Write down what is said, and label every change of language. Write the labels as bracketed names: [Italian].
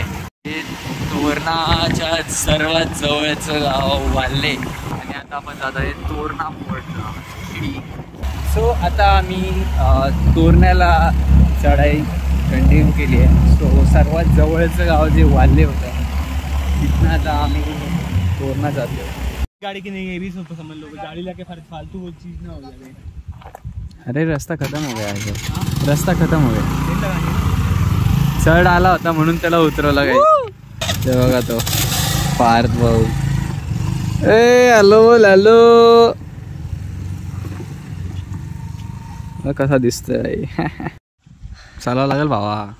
[Marathi] हे तोरणाच्या सर्वात जवळचं गाव वाल्ले, आणि आता आपण जात आहे तोरणा फोर्टला। सो आता आम्ही तोरण्याला चढाई कंटिन्यू केली आहे। सो सर्वात जवळचं गाव जे वाल्ले होतं, तिथनं आता आम्ही तोरणा जातो। [Hindi] गाड़ी की नहीं है, 20 रुपये समझ लो, गाड़ी लेके फालतू वो चीज़ ना हो जाए। अरे रास्ता खत्म हो गया है, रास्ता खत्म हो गया। [Marathi] चढ आला होता म्हणून त्याला उतरवलं काय। ते बघा तो पार्थ भाऊ। ए हॅलो बोल, हॅलो। कसा दिसतोय? चालावं लागेल भावा।